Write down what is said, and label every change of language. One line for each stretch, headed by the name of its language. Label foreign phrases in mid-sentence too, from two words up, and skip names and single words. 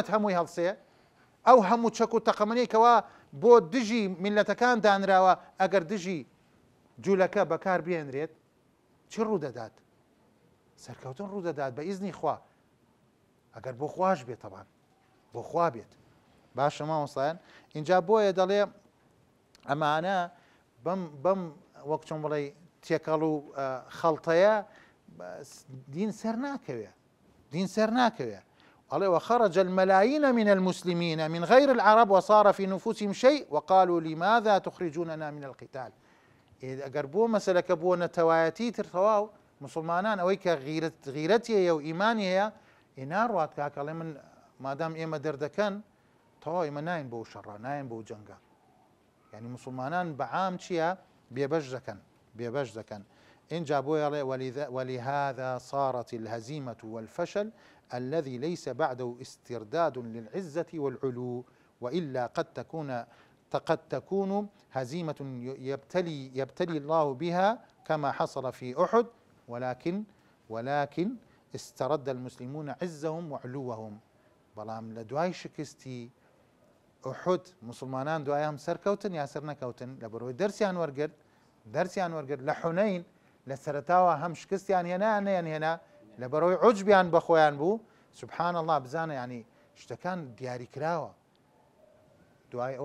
Central Kurdish: هەمووی هەڵسێ ئەو هەموو چەک و تەقەمەنێکەوە بۆ دژی میلەتەکان دانراوە ئەگەر دژی جوولەکە بەکار بێنرێت چی ڕوو دەدات سەرکەوتن ڕوو دەدات بە ئیزنی خوا ئەگەر بۆ خوش بێت تەبان بۆ خوا بێت باشە مامۆستایان اینجا بۆیە دەڵێ ئەمانە بەم وەک چۆن بڵێ تێکەڵ و خەڵتەیە دین سەر ناکەوێ
Arabic: قال وخرج الملايين من المسلمين من غير العرب وصار في نفوسهم شيء وقالوا لماذا تخرجوننا من القتال
Central Kurdish: ئەگەر بۆ مەسەلەکە بۆ نەتەوایەتی تر تەواو مسلمانان ئەوەی کە غیرەتیە و ئیمانی هەیە ناڕوات کاکەڵێ من مادام ئێمە دەردەکەن تەواو ئێمە ناین بۆ شەڕە ناین بۆ جەنگە یعنی مسلمانان بەعام چییە بێبەش دەکەن اینجا بۆیەڵێ
Arabic: ولهذا صارت الهزيمة والفشل الذي ليس بعده استرداد للعزة والعلو وإلا قد تكون هزيمة يبتلي الله بها كما حصل في أحد ولكن استرد المسلمون عزهم وعلوهم
Central Kurdish: بەڵام لە دوای شکستی ئوحود مسلمانان دوایان سەرکەوتن یا سەر نەکەوتن لە بەرەوەی دەرسیان وەرگرت لە حونەین لە سەرەتاوە هەم شکستیان هێنا لە بەرەوەی عوجبیان بە خۆیان بوو
Arabic: سبحان الله
Central Kurdish: بزانە ینی شتەکان دیاری کراوە دوای